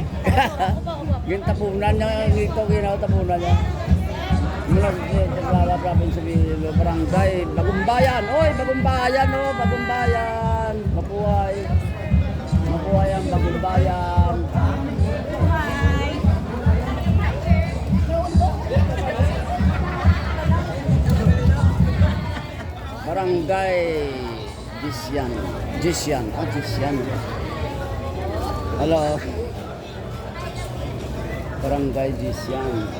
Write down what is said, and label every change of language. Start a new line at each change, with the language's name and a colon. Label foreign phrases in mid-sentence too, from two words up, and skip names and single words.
Filipino: Yung tabunan niya, ito ginawa tabunan niya. Mula sa
English: province of
Filipino: Iloilo, Barangay Bagumbayan. Oy, Bagumbayan, oh, Bagumbayan. Mabuhay. Mabuhay ang Bagumbayan. Buhay! Barangay Jisyan. Jisyan. Oh, Jisyan. Hello. Barangay Jisyan.